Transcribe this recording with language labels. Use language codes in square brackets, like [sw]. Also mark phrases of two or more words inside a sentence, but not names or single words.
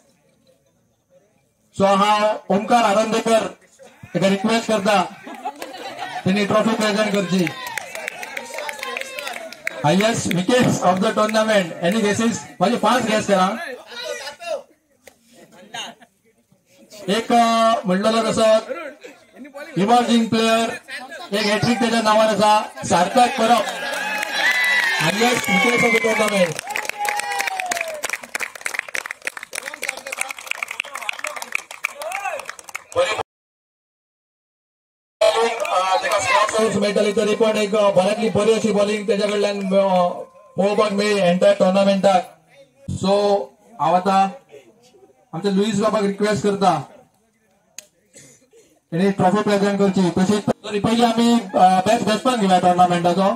[kok] सो हा ओमकार आनंदेकर एका रिक्वेस्ट करता त्यांनी [en] trophy present [kok] करची. [en] highest wickets of the tournament. any guesses? [kok] माझी 5 गेस करा. एक म्हणलेलो तसं [en] emerging player, [kok] एक हॅट्रिक त्याच्या नावान आसा सार्थक परब. [en] highest wickets of the tournament. [kok] मेळटली तरी पण एक बऱ्यातली बरी अशी बॉलिंग त्याच्या कडल्यान पळोवपाक मेळ्ळी [en] entire tournamentak. [kok] सो हांव आता आमच्या लुईस बाबाक रिक्वेस्ट करता त्यांनी [en] trophy present [kok] करची. [mr] तशीच पहिले आम्ही [en] best batsman [mr] घेऊया टुर्नामेंटाचो.